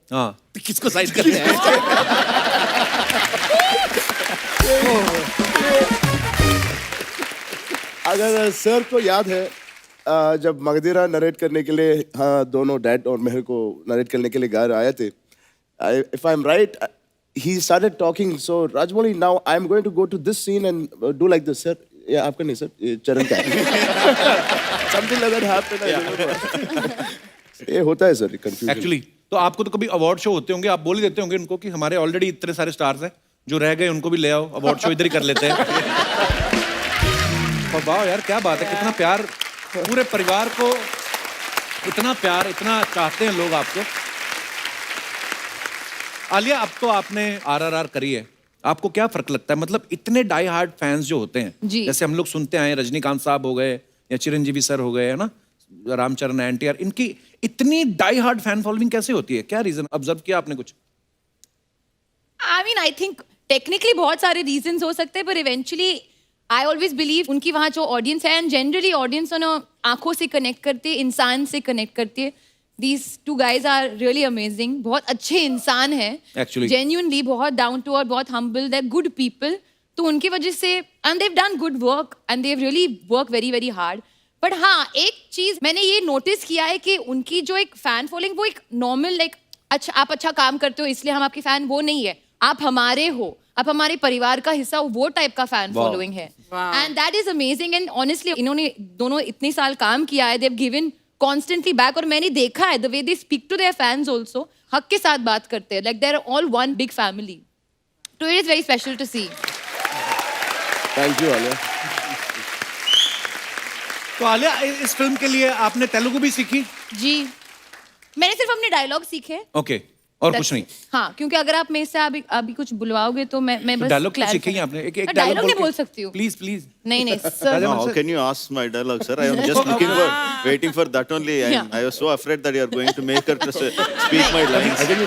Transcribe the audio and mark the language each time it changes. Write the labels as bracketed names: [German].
[Hindi] हाँ, तो किसको साइड करते हैं? अगर सर को याद है, जब मगधीरा नरेट करने के लिए, हाँ, दोनों डैड और मेहर को नरेट करने के लिए घर आए थे. [English] If I am right, he started talking, so Rajmouli, now I am going to go to this scene and do like this, sir. [Hindi] Yeah, आपका नहीं सर, ये चरण का है. [English] Something like that happened. [Hindi] ये होता है सर कंफ्यूजन. एक्चुअली तो आपको तो कभी अवार्ड शो होते होंगे, आप बोल ही देते होंगे उनको कि हमारे ऑलरेडी इतने सारे स्टार्स हैं, जो रह गए उनको भी ले आओ, अवार्ड शो इधर ही कर लेते हैं. और वाह यार, क्या बात है, कितना प्यार, पूरे परिवार को इतना प्यार, इतना चाहते हैं लोग आपको. आलिया, अब तो आपने RRR करी है, आपको क्या फर्क लगता है? मतलब इतने डाई हार्ड फैंस जो होते हैं, जैसे हम लोग सुनते आए, रजनीकांत साहब हो गए या चिरंजीवी सर हो गए, है ना, रामचरण है, एनटीआर, इनकी इतनी डाई हार्ड फैन फॉलोइंग कैसे होती है? क्या रीजन ऑब्जर्व किया आपने कुछ? [English] I mean I think technically [Hindi] बहुत सारे रीजंस हो सकते हैं, पर [English] eventually I always believe [Hindi] उनकी वहाँ जो ऑडियंस है, एंड जनरली ऑडियंस आंखों से कनेक्ट करती है, इंसान से कनेक्ट करती है. [English] These two guys are really amazing. [Hindi] बहुत अच्छे इंसान हैं. [English] Actually. Genuinely बहुत down to earth, बहुत humble. They're good people. [Hindi] तो उनकी वजह से [English] and they've done good work and they've really worked very very hard. [Hindi] But हाँ, एक चीज मैंने ये नोटिस किया है कि उनकी जो एक फैन फॉलोइंग वो एक नॉर्मल लाइक अच्छा आप अच्छा काम करते हो इसलिए हम आपके फैन, वो नहीं है. आप हमारे हो, आप हमारे परिवार का हिस्सा हो, वो टाइप का फैन फॉलोइंग है. [English] And that is amazing. [Hindi] And honestly इन्होंने दोनों इतने साल काम किया है. [English] They've given constantly back. [Hindi] और मैंने देखा है [English] the way they speak to their fans also, [Hindi] हक के साथ बात करते हैं, [English] like they're all one big family. So it is very special to see. Thank you, Alia. [Hindi] तो आलिया, इस फिल्म के लिए आपने तेलुगु भी सीखी? जी, मैंने सिर्फ अपने डायलॉग सीखे. ओके, और कुछ नहीं? हाँ, क्योंकि अगर आप मेरे से अभी कुछ बुलवाओगे तो मैं बस डायलॉग तो सीखे ही आपने. एक डायलॉग नहीं बोल सकती हूँ. Please please. नहीं sir. [English] How can you ask my dialogue, sir? I am just waiting for that only. I was so afraid that you are going to make her to speak my lines.